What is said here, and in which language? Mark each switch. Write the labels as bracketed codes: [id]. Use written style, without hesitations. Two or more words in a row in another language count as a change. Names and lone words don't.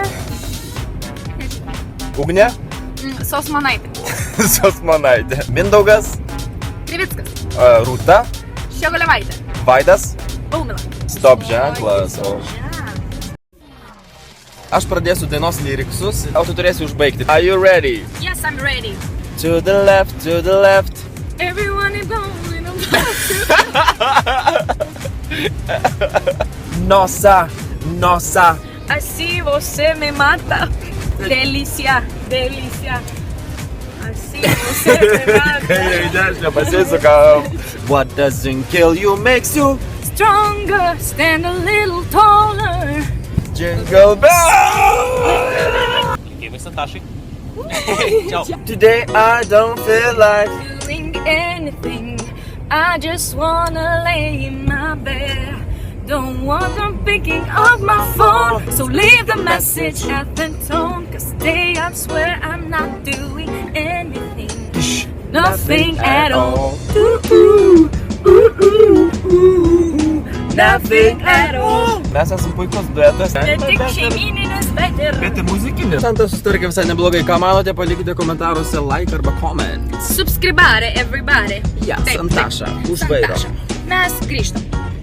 [lt] Ugnė. Sosmanaitė. Sosmanaitė. Mindaugas. Krivickas. Rūta. Šiogolevaitė. Vaidas. Baumila. Stop ženklas. Aš pradėsiu dainos lyriksus, o tu turėsi užbaigti. [en] Are you ready? Yes, I'm ready. To the left, to the left. Everyone is going on [pt] Nossa, nossa. Assim você me mata. Delícia, delícia. Assim você me mata. [en] What doesn't kill you makes you Stronger, stand a little taller. jingle bell. [lt] Linkėjimai Santašai. Ciao. [en] Today I don't feel like Doing anything. I just wanna lay in my bed. Don't want them picking up my phone. So leave the message at the tone. Cause today I swear I'm not doing anything. Nothing at all. Nothing at all. [lt] mes esam puikus duetas. Ne tik šeimyninis, bet ir muzikinis. Santa susitarkė visai neblogai. Ką manote, palikite komentaruose like arba comment. [en] subscribare everybody. [lt] Ja, Taip, Santaša, taip. už vairo. Santaša. Mes grįžtam.